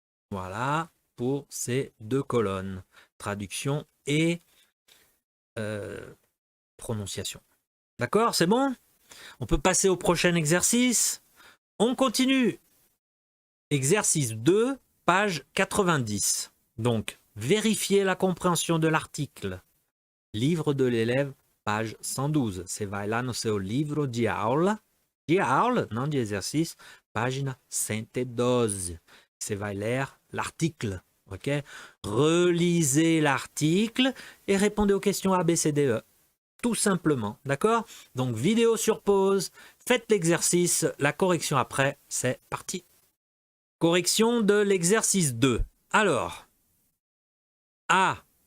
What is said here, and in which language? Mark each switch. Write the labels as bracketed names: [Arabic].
[French] Voilà pour ces deux colonnes. Traduction et prononciation. D'accord, c'est bon? On peut passer au prochain exercice. On continue. Exercice 2, page 90. Donc, vérifier la compréhension de l'article. Livre de l'élève, page 112. [Portuguese] Você vai lá no seu livro de aula, não de exercício, página 112. Você vai [French] lire l'article, ok? Relisez l'article et répondez aux questions A, B, C, D, E. Tout simplement, d'accord? Donc, vidéo sur pause, faites l'exercice, la correction après, c'est parti. Correction de l'exercice 2. Alors, A.